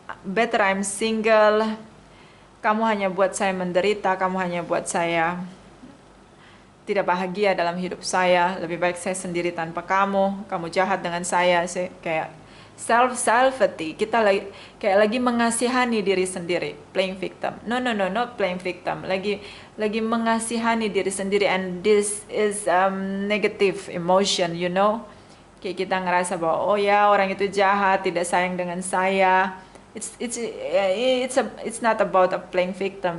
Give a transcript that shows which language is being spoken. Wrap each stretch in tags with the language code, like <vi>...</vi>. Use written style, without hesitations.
<en>better I'm single.</en> <id>Kamu hanya buat saya menderita, kamu hanya buat saya tidak bahagia dalam hidup saya. Lebih baik saya sendiri tanpa kamu. Kamu jahat dengan saya. Kayak self-selfity. Kita kayak lagi mengasihani diri sendiri.</id> <en>Playing victim. No, not playing victim.</en> <id>Lagi mengasihani diri sendiri.</id> <en>And this is negative emotion, you know.</en> <id>Kayak kita ngerasa bahwa oh ya orang itu jahat, tidak sayang dengan saya.</id> <en>It's not about a playing victim.</en>